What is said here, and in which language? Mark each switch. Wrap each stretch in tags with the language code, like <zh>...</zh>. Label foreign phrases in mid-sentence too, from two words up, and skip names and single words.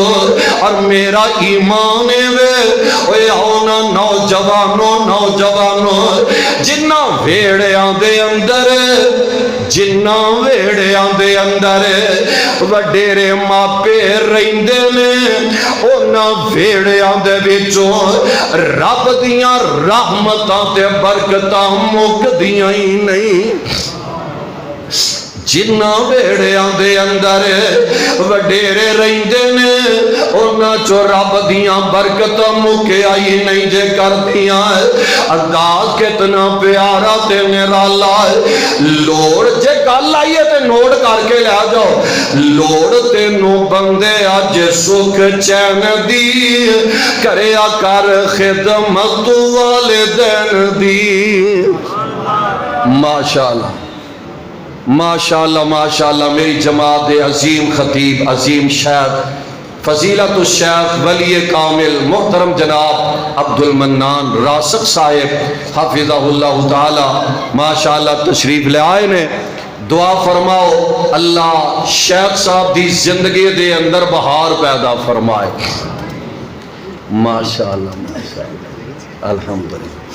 <hi>और मेरा ईमान</hi> <pa>وے اوئے آؤ نا نوجواناں نوجواناں جنہاں ویہڑیاں دے اندر وڈیرے ماپے رہندے نے انہاں ویڑیاں دے وچوں رب دیاں رحمتاں تے برکتاں مکدیاں ہی نہیں جنہ ویڑیاں دے اندر وڈیرے رہندے نے انہاں چو رب دیاں برکتاں مکے آئی نہیں جے کر دیاں انداز کتنا پیارا تے میرا اللہ لوڑ جے گل آئیے تے نوٹ کر کے لے جاؤ لوڑ تے نو بندے اج سکھ چین دی کریا کر خدمت والدین دی</pa> <ar>ماشاءاللہ ماشاءاللہ ماشاءاللہ</ar> <pa>میری جماعت عظیم خطیب عظیم شیخ</pa> <ar>فضیلت الشیخ</ar> <pa>ولی کامل محترم جناب عبد المنان راسخ صاحب</pa> <ar>حفظہ اللہ تعالی</ar> <pa>ماشاءاللہ تشریف لے آئے نے دعا فرماؤ اللہ شیخ صاحب دی زندگی دے اندر بہار پیدا فرمائے</pa> <ar>ماشاءاللہ ماشاءاللہ الحمدللہ</ar>